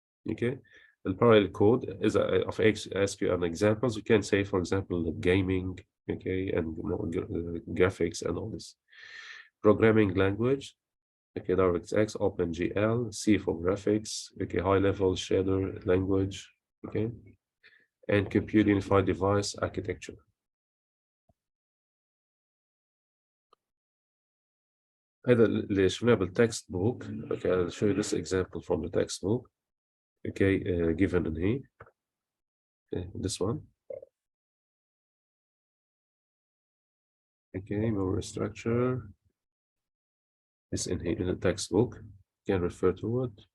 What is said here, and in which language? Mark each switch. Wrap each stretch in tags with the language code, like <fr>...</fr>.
<en>Okay, the parallel code is of ask you an examples. You can say, for example, the gaming, okay, and graphics and all this. Programming language, okay, DirectX, OpenGL, C for graphics, okay, high-level shader language, okay, and compute unified device architecture.</en> <ar>هذا اللي شفناه بالتكست</ar> <en>book. Okay, I'll show you this example from the textbook. Okay, given in here. Okay, this one. Okay, memory structure. It's in here in the textbook. You can refer to it.</en>